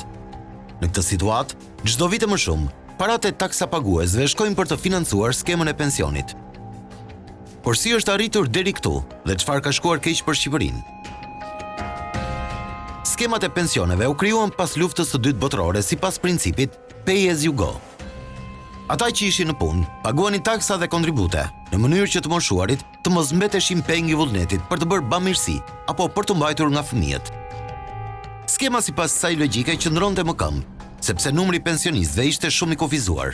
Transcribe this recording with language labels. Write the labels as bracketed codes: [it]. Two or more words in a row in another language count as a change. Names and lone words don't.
[sq] Në këtë situatë, çdo vit më shumë, paratë e taksa paguesve shkojnë për të financuar skemën e pensionit. Por si është arritur deri këtu dhe çfarë ka shkuar keq për Shqipërinë? Skemat e pensioneve u krijuan pas luftës së dytë botërore sipas principit [en] pay as you go. [sq] Ata që ishin në punë paguanin taksa dhe kontribute në mënyrë që të moshuarit të mos mbeteshin peng i vullnetit për të bërë bamirësi apo për të mbajtur nga fëmijët. Skema sipas kësaj logjike qëndronte më këmbë, sepse numri i pensionistëve ishte shumë i kufizuar.